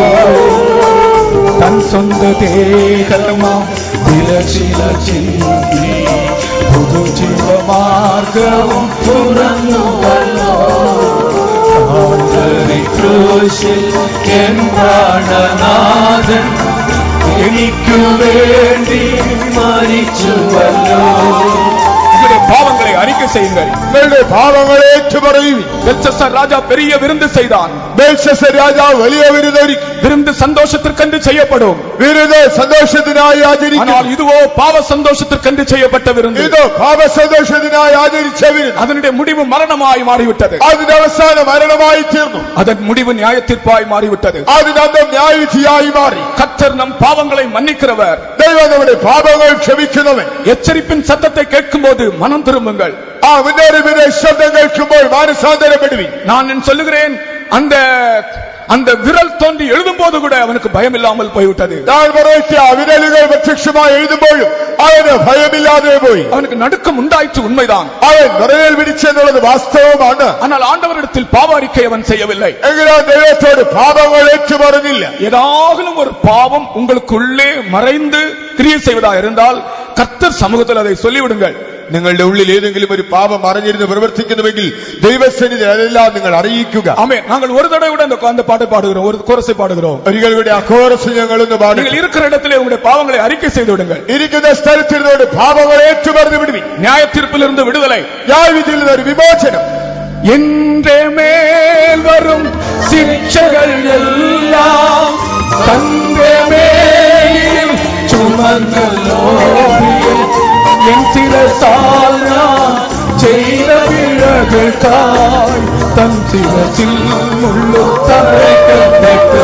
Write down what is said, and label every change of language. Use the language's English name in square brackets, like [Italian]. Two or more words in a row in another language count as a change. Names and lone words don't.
[Malayalam] തൻ സ്വന്ത ദേഹമാം വിലശില ചിന്തി പുതുജീവമാർഗവും തുറന്നുവല്ലോ. കാൽവരി ക്രൂശിൽ എൻ പ്രാണനാഥൻ എനിക്കു വേണ്ടി മരിച്ചുവല്ലോ. [Tamil] உங்களுடைய பாவங்களை அறிக்கை செய்யுங்கள். [Malayalam] നിങ്ങളുടെ പാപങ്ങളെ ഏറ്റുപറയുവിൻ. [Tamil] பெல்ஷஸ்ஸார் ராஜா பெரிய விருந்து செய்தான். [Malayalam] ബെൽഷസ്സർ രാജാവ് വലിയ വിരുന്നൊരുക്കി. [Tamil] விருந்து சந்தோஷத்திற்கென்று செய்யப்படும். [Malayalam] വിരുന്ന് സന്തോഷത്തിനായി ആചരിക്കും. [Tamil] ஆனால் இதுவோ பாவ சந்தோஷத்திற்கென்று செய்யப்பட்ட விருந்து. [Malayalam] ഇത് പാപ സന്തോഷത്തിനായി ആചരിച്ച വിരുന്ന്. [Tamil] அதனுடைய முடிவு மரணமாய் மாறிவிட்டது. [Malayalam] അതിന്റെ അവസാനം മരണമായി തീർന്നു. [Tamil] அதன் முடிவு நியாய தீர்ப்பாய் மாறிவிட்டது. [Malayalam] അതിന്റെ അന്തം ന്യായവിധിയായി മാറി. [Tamil] கர்த்தர் நம் பாவங்களை மன்னிக்கிறவர். [Malayalam] ദൈവം നമ്മുടെ പാപങ്ങൾ ക്ഷമിക്കുന്നവൻ. [Tamil] எச்சரிப்பின் சத்தத்தை கேட்கும்போது மனம் திரும்புங்கள். [Malayalam] ആ മുന്നറിയിപ്പിന്റെ ശബ്ദം കേൾക്കുമ്പോൾ മാനസാന്തരപ്പെടുവിൻ. [Tamil] நான் சொல்லுகிறேன், அந்த விரல் தோன்றி எழுதும் போது கூட அவனுக்கு பயம் இல்லாமல் போய்விட்டது. [Malayalam] ഞാൻ പറയട്ടെ, ആ വിരലുകൾ പ്രത്യക്ഷമായി എഴുതുമ്പോഴും അവന് ഭയമില്ലാതെ പോയി. [Tamil] அவனுக்கு நடுக்கம் உண்டாயிற்று, உண்மைதான். [Malayalam] അവൻ വിറയൽ പിടിച്ചെന്നുള്ളത് വാസ്തവമാണ്. [Tamil] ஆனால் ஆண்டவரிடத்தில் பாவ அறிக்கை அவன் செய்யவில்லை. [Malayalam] എങ്കിലും ദൈവത്തോട് പാപങ്ങൾ ഏറ്റുപറഞ്ഞില്ല. [Tamil] ஏதாகலும் ஒரு பாவம் உங்களுக்குள்ளே மறைந்து கிரியை செய்வதா இருந்தால் கர்த்தர் சமூகத்தில் அதை சொல்லிவிடுங்கள். [Malayalam] നിങ്ങളുടെ ഉള്ളിൽ ഏതെങ്കിലും ഒരു പാപം അറിഞ്ഞിരുന്ന് പ്രവർത്തിക്കുന്നുവെങ്കിൽ ദൈവസന്നിധി അതെല്ലാം നിങ്ങൾ അറിയിക്കുക. [Tamil] ஆமென். நாங்கள் ஒரு தடவை கூட அந்த பாட்டை பாடுகிறோம், ஒரு கோரஸை பாடுகிறோம். [Malayalam] ഒരിക്കൽ കൂടി ആ കോറസ് ഞങ്ങളൊന്ന് പാടും. [Tamil] நீங்கள் இருக்கிற இடத்திலே உங்களுடைய பாவங்களை அறிக்கை செய்து விடுங்கள். [Malayalam] ഇരിക്കുന്ന സ്ഥലത്തിരുന്നോട് പാപങ്ങൾ ഏറ്റുപറഞ്ഞു വിടുവിൻ. [Tamil] நியாய தீர்ப்பிலிருந்து விடுதலை, [Malayalam] ന്യായവിധിയിൽ നിന്ന് ഒരു വിമോചനം. എന്റെ മേൽ വരും ശിക്ഷകൾ എല്ലാം തന്റെ മേൽ ചുമന്നല്ലോ പ്രിയൻ. എൻ ശിരസാൽ ഞാൻ ചെയ്ത പിഴകൾക്കായി തൻ ശിരസിൽ മുള്ളു തറയ്ക്കപ്പെട്ടു.